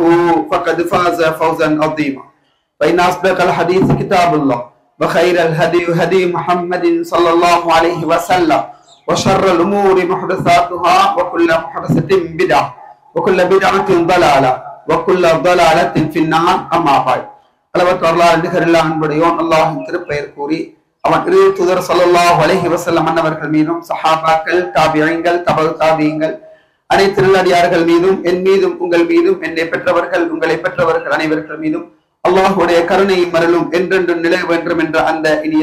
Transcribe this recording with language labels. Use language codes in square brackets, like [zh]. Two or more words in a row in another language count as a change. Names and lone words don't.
[ar] فقد فاز فوزا عظيما فإن أصدق الحديث كتاب الله وخير الهدي هدي محمد صلى الله عليه وسلم وشر الأمور محدثاتها وكل محدثة بدعة وكل بدعة ضلالة وكل ضلالة في النار أما [ta] بعد அளவற்ற அல்லாஹ் நிகரில்லா அன்புடையோன் அல்லாஹ்வின் திருப்பெயர் கூறி அவன் இறை தூதர் [ar] صلى الله عليه وسلم [ta] அன்னவர்கள் மீதும் சஹாபாக்கள் தாபிஈன்கள் தபு தாபிஈன்கள் அனைத்து நல்லடியார்கள் மீதும் என் மீதும் உங்கள் மீதும் என்னை பெற்றவர்கள் உங்களை பெற்றவர்கள் அனைவர்கள் மீதும் அல்லாஹ்வுடைய கருணையும் அருளும் என்றென்றும் நிலை வேண்டும் என்ற அந்த இனிய